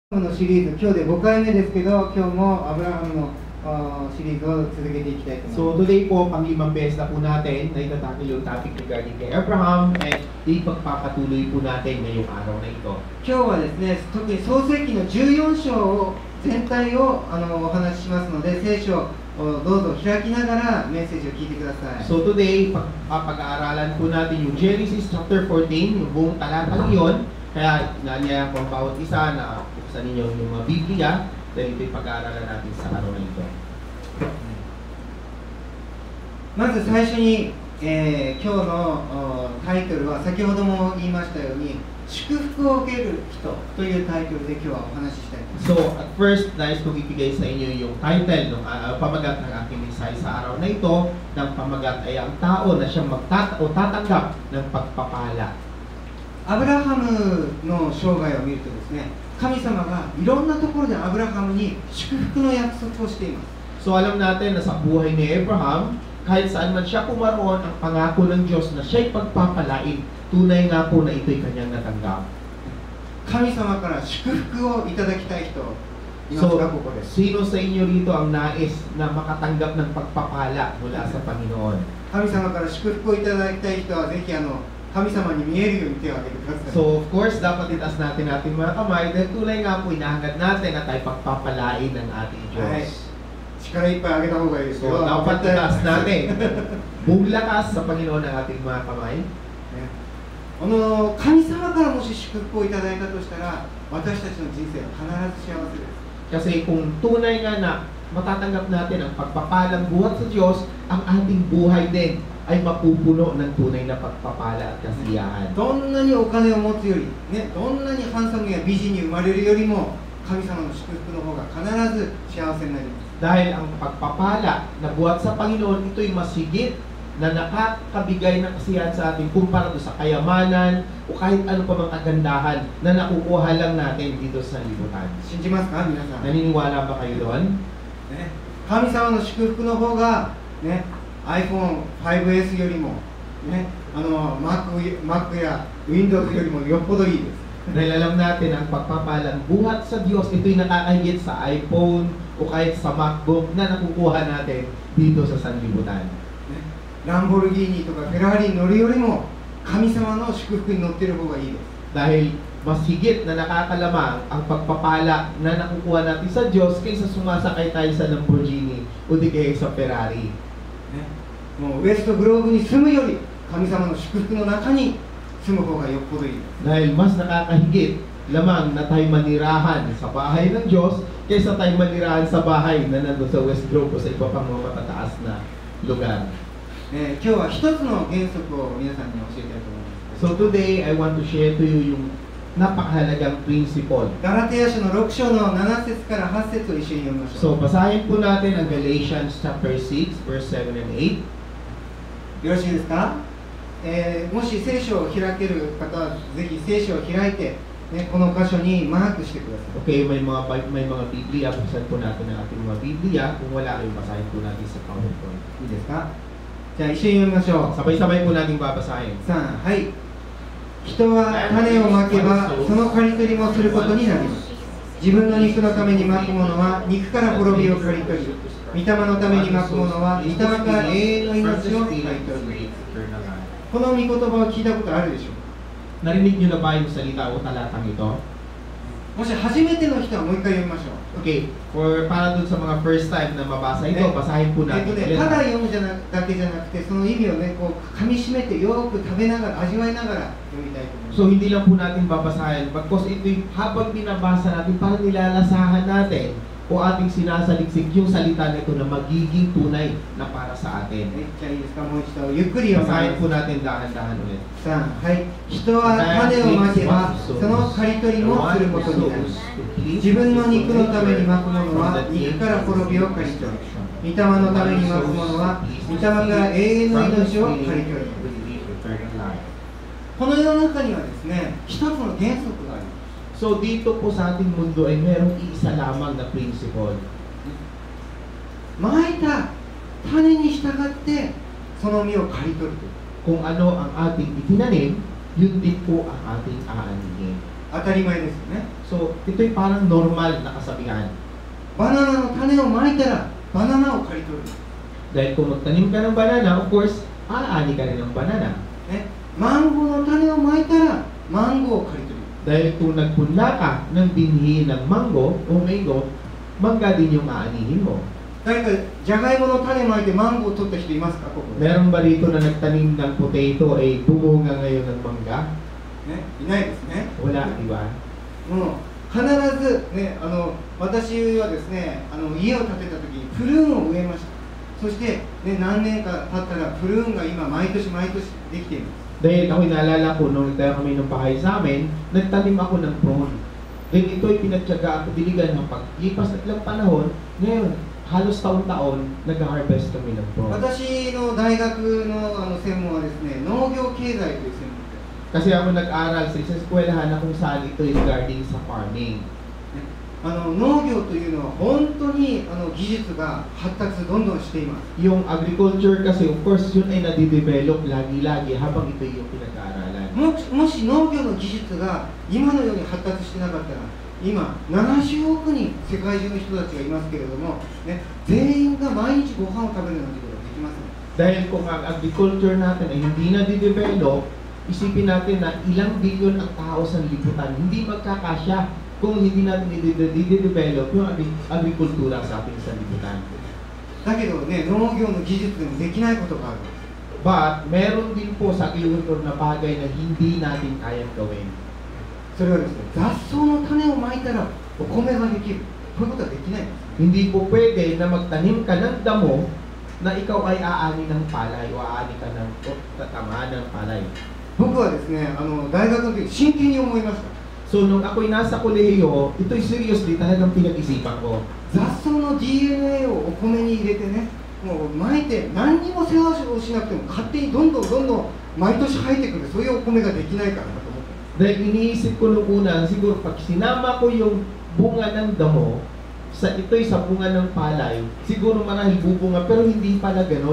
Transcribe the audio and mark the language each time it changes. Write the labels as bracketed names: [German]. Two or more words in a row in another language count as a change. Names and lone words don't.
[Japanese] のシリーズ、今日で5回目ですけど、今日もアブラハムのシリーズを続けていきたいと思います。 [English] So today [Filipino] po, pang-limang beses na po natin na itatakil yung topic regarding kay Abraham at ipagpapatuloy po natin ngayong araw na ito. [Japanese] 今日はですね、特に創世記の14章を全体をお話ししますので、聖書をどうぞ開きながらメッセージを聞いてください。 [English] So today, [Filipino] pag-aaralan po natin yung [English] Genesis chapter 14, [Filipino] yung buong talatang iyon. Kaya naliya ko ang bawat isa na buksan ninyo yung mga Biblia dahil ito'y pag-aaralan natin sa araw na ito. [Japanese] まず最初に、今日のタイトルは先ほども言いましたように祝福を受ける人というタイトルで今日はお話ししたいと思います。 [English] So at first, [Filipino] nais kong ibigay sa inyo yung title ng pamagat ng aking mensahe sa araw na ito. Ng pamagat ay ang tao na siyang tatanggap ng pagpapala. [Japanese] アブラハムの生涯を見るとですね、神様がいろんなところでアブラハムに祝福の約束をしています。 [Filipino] So alam natin na sa buhay ni Abraham, kahit saan man siya pumaroon, ang pangako ng Diyos na siya'y pagpapalain, tunay nga po na ito'y kanyang natanggap. [Japanese] 神様から祝福をいただきたい人います [Filipino] So, [Japanese] か、ここです。 [Filipino] sino sa inyo rito ang nais na makatanggap ng pagpapala mula sa Panginoon? [Japanese] 神様から祝福をいただきたい人はぜひ神様に見えるように手を挙げてください。 [English] So of course, [Filipino] dapat itaas natin ating mga kamay dahil tunay nga po inahangad natin na tayo pagpapalain ng ating Diyos. [Japanese] はい、力いっぱい上げた方がいいですよ。 [Filipino] So dapat itaas natin. Buong lakas sa Panginoon ang ating mga kamay. [Japanese] 神様からもし祝福をいただいたとしたら、私たちの人生は必ず幸せです。 [Filipino] Kasi kung tunay nga na matatanggap natin ang pagpapalang buhat sa Diyos, ang ating buhay din ay mapupuno ng tunay na pagpapala at kasiyahan. [Japanese] どんなにお金を持つより、ね、どんなにハンサムや美人に生まれるよりも、神様の祝福の方が必ず幸せになります。 [Filipino] Dahil ang pagpapala na buhat sa Panginoon, ito'y masigit na nakakabigay ng kasiyahan sa atin kumpara doon sa kayamanan o kahit ano pa mang kagandahan na nakukuha lang natin dito sa libutan. [Japanese] 信じますか、皆さん。 [Filipino] Naniniwala ba kayo doon? [Japanese] ね、神様の祝福の方が、ね、iPhone 5S よりも、ね、Mac や Windows よりもよっぽどいいです。 [Filipino] Dahil alam natin ang pagpapalang buhat sa Diyos, ito'y nakakahigit sa iPhone o kahit sa MacBook na nakukuha natin dito sa sanlibutan. [Japanese] ね、ランボルギーニとかフェラーリに乗るよりも神様の祝福に乗ってる方がいいです。 [Filipino] Dahil mas higit na nakakalamang ang pagpapala na nakukuha natin sa Diyos kaysa sumasakay tayo sa Lamborghini o di kaya sa Ferrari. [Japanese] ね、もうウエストグローブに住むより神様の祝福の中に住む方がよっぽどいいです。 [Filipino] Dahil mas nakakahigit lamang na tayo manirahan sa bahay ng Diyos kaysa tayo manirahan sa bahay na nandun sa West Grove o sa iba pang mga matataas na lugar. [Japanese] 今日は一つの原則を皆さんに教えたいと思います。 [English] So today, I want to share to you [Filipino] yung napakahalagang [English] principle. [Japanese] ガラテヤ書の6章の7節から8節を一緒に読みましょ [Filipino] So basahin po natin ang [English] Galatians chapter 6, verse 7 and 8. [Japanese] う。よろしいですか？もし聖書を開ける方はぜひ聖書を開いて、ね、この箇所にマークしてください。 [Filipino] Okay, may mga Biblia, buksan po natin ang ating mga Biblia. Kung wala kayo, basahin po natin sa PowerPoint. [Japanese] いいですか？じゃあ一緒に読みましょう。 [Filipino] Sabay-sabay po natin babasahin. [Japanese] 3、はい。人は種をまけばその刈り取りもすることになります。自分の肉のためにまくものは肉から滅びを刈り取り、御霊のためにまくものは御霊から永遠の命を刈り取り。この御言葉を聞いたことあるでしょう。 [Filipino] Narinig niyo na ba yung salita o talatang ito? [Japanese] もし初めての人はもう一回読みましょう。 [Filipino] Okay, para dun sa mga [English] first time [Filipino] na mabasa ito, basahin po natin. [Japanese] ただ読むだけじゃなくて、その意味をね、こう噛み締めてよく食べながら、味わいながら読みたいと思います。 [Filipino] So hindi lang po natin babasahin, bagkos ito'y habang binabasa natin, parang nilalasahan natin o ating sinasaliksik yung salita nito na magiging tunay na para sa atin. [Japanese] じゃあいいですか、もう一度ゆっくり読みます。 [Filipino] Basahin po natin dahan-dahan ulit. [Japanese] 3、はい。人は種をまけばその刈り取りもすることになります。自分の肉のためにまくものは肉から滅びを刈り取り、御霊のためにまくものは御霊から永遠の命を刈り取り。この世の中にはですね、一つの原則があります。 [Filipino] So dito po sa ating mundo ay merong iisa lamang na principle. [Japanese] まいた種に従ってその実を刈り取る。 [Filipino] Kung ano ang ating itinanim, yun din po ang ating aanihin. [Japanese] 当たり前ですよね。 [Filipino] So, ito'y parang normal na kasabihan. [Japanese] バナナの種をまいたらバナナを刈り取る。 [Filipino] Dahil kung magtanim ka ng banana, [English] of course, [Filipino] aani ka rin ng banana. [Japanese] ね、マンゴーの種をまいたらマンゴーを刈り取る。 [Filipino] Dahil kung nagpunla ka ng binhi ng mango o mango, mangga din yung aanihin mo. [Japanese] 誰かじゃがいもの種まいてマンゴーを取った人いますか、ここで？ [Filipino] Meron ba rito na nagtanim ng potato ay bumunga ngayon ng mangga? [Japanese] ね、いないですね。 [Filipino] Wala, di ba? [Japanese] もう必ず、ね、私はですね、家を建てた時にプルーンを植えました。そして、ね、何年か経ったらプルーンが今毎年毎年できています。 [Filipino] Dahil ako'y naalala ko, nung nagtayo kami ng bahay sa amin, nagtanim ako ng prawn. Then ito'y pinagtyaga at diligan ng paglipas ng ilang panahon, ngayon, halos taon-taon, nag-harvest kami ng prawn. [Japanese] 私の大学の専門はですね、農業経済という専門で、 [Filipino] Kasi ako nag-aral sa isang eskwelahan na kung saan ito'y regarding sa farming. [Japanese] 農業というのは本当に技術が発達どんどんしています。 [Filipino] Yung agriculture kasi, [English] of course, [Filipino] yun ay nadidevelop lagi-lagi habang ito'y yung pinag-aaralan. [Japanese] もし農業の技術が今のように発達してなかったら、今70億人世界中の人たちがいますけれども、ね、全員が毎日ご飯を食べるなんてことはできません。 [Filipino] Dahil kung ang agriculture natin ay hindi nadidevelop, isipin natin na ilang bilyon ang tao sa liputan, hindi magkakasya kung hindi natin i-develop yung agrikultura sa ating sanlibutan. [Japanese] だけどね、農業の技術でもできないことがある。 [Filipino] But, meron din po sa agriculture na bagay na hindi natin kayang gawin. [Japanese] それはですね、雑草の種をまいたらお米ができる。こういうことはできないんです。 [Filipino] Hindi po pwede na magtanim ka ng damo na ikaw ay aani ng palay o aani ka ng tatamaan ng palay. [Japanese] 僕はですね、大学の時真剣に思いました。 [Filipino] So, nung ako'y nasa kolehiyo, ito'y seriously talagang pinag-isipan ko. [Japanese] 雑草の DNA をお米に入れてね、もうまいて何にも世話をしなくても勝手にどんどん毎年生えてくる、そういうお米ができないからなと思って。 [Filipino] Dahil iniisip ko nung una, siguro pag sinama ko yung bunga ng damo, ito'y sa bunga ng palay, siguro marahil bubunga, pero hindi pala ganon.